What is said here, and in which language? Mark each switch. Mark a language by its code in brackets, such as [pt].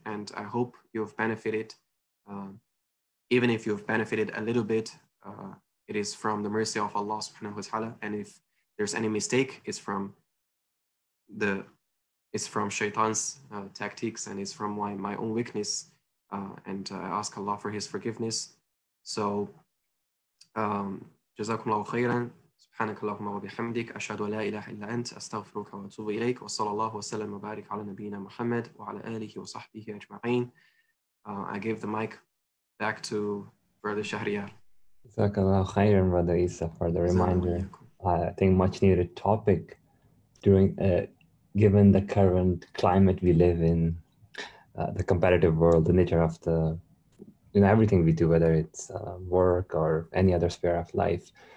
[en] And I hope you've benefited. Even if you've benefited a little bit, it is from the mercy of Allah subhanahu wa ta'ala. And if there's any mistake, it's from Shaitan's tactics, and it's from my own weakness. And I ask Allah for his forgiveness. So, Jazakumullahu khairan. [ar] سبحانك اللهم وبحمدك أشهد أن لا إله إلا أنت أستغفرك وأتوب إليك وصلى الله وسلم وبارك على نبينا محمد وعلى آله وصحبه أجمعين. [en] I give the mic back to Brother Shahriyar. Jazakallah khairan, Brother Isa, for the reminder. I think much needed topic during given the current climate we live in, the competitive world, the nature of the everything we do, whether it's work or any other sphere of life.